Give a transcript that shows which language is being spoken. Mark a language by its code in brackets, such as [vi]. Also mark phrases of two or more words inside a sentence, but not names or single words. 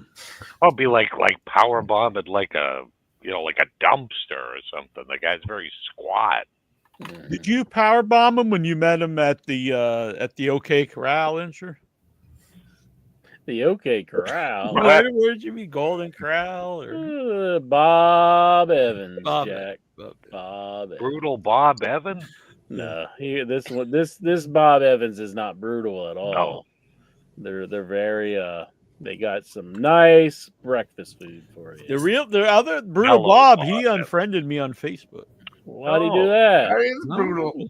[en] I'll be like power bomb at like a like a dumpster or something. The guy's very squat. Did you power bomb him when you met him at the OK Corral, Insure? The OK Corral. Where'd you meet? Golden Corral or Bob Evans, Bob Jack. Evans. Bob Evans. Brutal Bob Evans? No, this Bob Evans is not brutal at all. No. They're very they got some nice breakfast food for you. The other Brutal Bob, he unfriended me on Facebook. Why'd he do that? That is brutal.